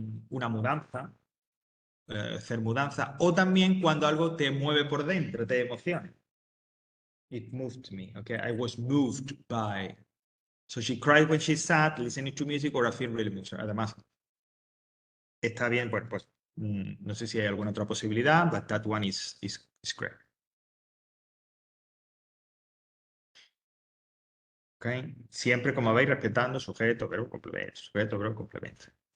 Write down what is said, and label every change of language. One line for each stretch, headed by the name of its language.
Spanish: Una mudanza, hacer mudanza. O también cuando algo te mueve por dentro, te emociona.
English: It moved me. Okay, I was moved by. So she cried when she's sad, listening to music, or a film really moves her.
Spanish: Además, está bien, pues no sé si hay alguna otra posibilidad,
English: but that one is correct.
Spanish: Okay. Siempre, como veis, respetando sujeto, verbo, complemento, sujeto, verbo, complemento.